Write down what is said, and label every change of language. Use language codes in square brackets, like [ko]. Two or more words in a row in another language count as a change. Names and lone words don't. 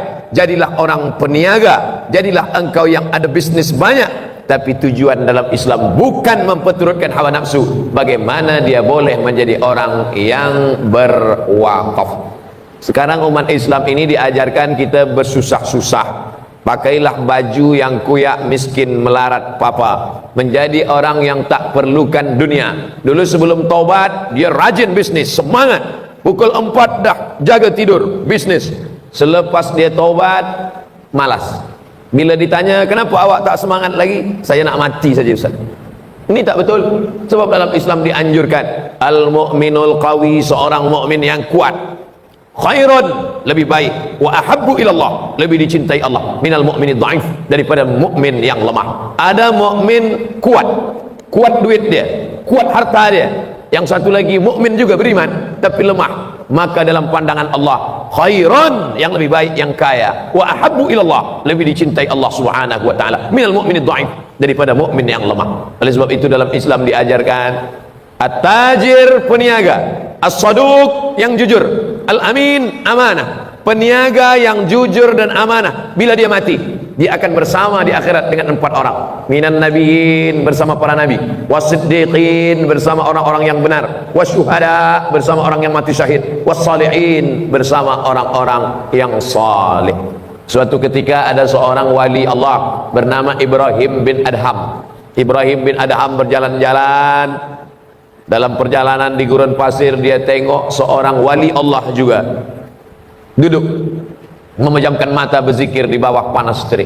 [ms] jadilah orang peniaga, jadilah engkau yang ada bisnis banyak. Tapi tujuan dalam Islam bukan memperturutkan hawa nafsu. Bagaimana dia boleh menjadi orang yang berwakaf. Sekarang umat Islam ini diajarkan kita bersusah-susah. Pakailah baju yang kuyak, miskin, melarat, papa. Menjadi orang yang tak perlukan dunia. Dulu sebelum taubat, dia rajin bisnis, semangat. Pukul 4 dah jaga tidur, bisnis. Selepas dia taubat, malas. Bila ditanya, kenapa awak tak semangat lagi? Saya nak mati saja, Ustaz. Ini tak betul. Sebab dalam Islam dianjurkan, [ar] المؤمن القوي, [ms] seorang mukmin yang kuat, khairun, lebih baik, [ar] وأحب إلى الله, [ms] lebih dicintai Allah, [ar] من المؤمن الضعيف, [ms] daripada mukmin yang lemah. Ada mukmin kuat, kuat duit dia, kuat harta dia. Yang satu lagi mukmin juga beriman tapi lemah. Maka dalam pandangan Allah, khairun, yang lebih baik, yang kaya, [ar] وأحب إلى الله, [ms] lebih dicintai Allah [ar] سبحانه وتعالى, من المؤمن الضعيف, [ms] daripada mukmin yang lemah. Oleh sebab itu dalam Islam diajarkan at-tajir, peniaga, as-saduq, yang jujur, al-amin, amanah. Peniaga yang jujur dan amanah, bila dia mati, dia akan bersama di akhirat dengan 4 orang. [ar] من النبيين, [ms] bersama para nabi, wasiddiqin, bersama orang-orang yang benar, wasyuhada, bersama orang yang mati syahid, wassalihin, bersama orang-orang yang saleh. Suatu ketika ada seorang wali Allah bernama Ibrahim bin Adham. Ibrahim bin Adham berjalan-jalan. Dalam perjalanan di gurun pasir, dia tengok seorang wali Allah juga duduk memejamkan mata berzikir di bawah panas terik.